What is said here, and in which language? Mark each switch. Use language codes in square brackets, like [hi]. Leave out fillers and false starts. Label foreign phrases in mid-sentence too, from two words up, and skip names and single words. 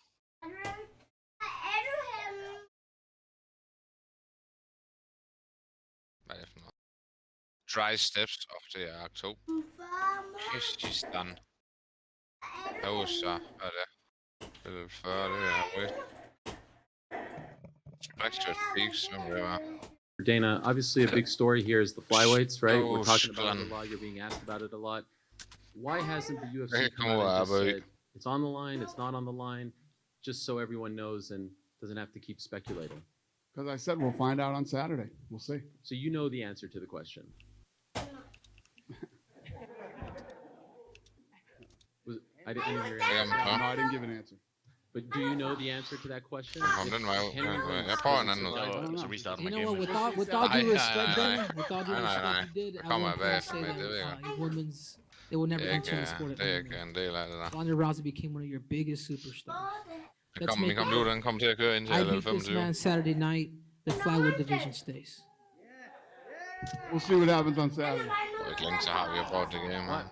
[da] Er du henne? Hvad er det for noget? [en] Dry steps [da] op til oktober. Kyrgyzstan. Jo, så er det. Det er 40, det er højt. [en] Extra peaks, whatever. Dana, obviously a big story here is the flyweights, right? Oh, We're talking about it son. a lot. You're being asked about it a lot. Why hasn't the UFC Hey, come come out and on, just boy. said it's on the line, it's not on the line, just so everyone knows and doesn't have to keep speculating? Because I said we'll find out on Saturday. We'll see. So you know the answer to the question. I didn't hear your answer. No, I didn't give an answer. But do you know the answer to that question? [da] Kom den vej ud. Jeg prøver en anden ud. Så restarter [en] You [da] man [en] know what? [da] gamet. [en] With all due Nah, respect, nah, Dana, with all due nah, respect, nah. you did [da] Der [en] at [da] kommer [en] one [da] jeg [en] point [da] bagefter [en] say [da] med, [en] that [da] det ved jeg. [en] women's they will never [da] Det er [en] enter the sport [da] ikke, [en] of [da] det er ikke [en] MMA. [da] en del af det der. [en] Ronda Rousey became one of your biggest superstars. [da] Min computer den kommer til at køre indtil [en] I [da] level [en] beat this [da] 25. [en] man Saturday night. The Flywood division stays. We'll see what happens on Saturday. [da] Det er ikke længe, så har vi jo prøvet det game, man.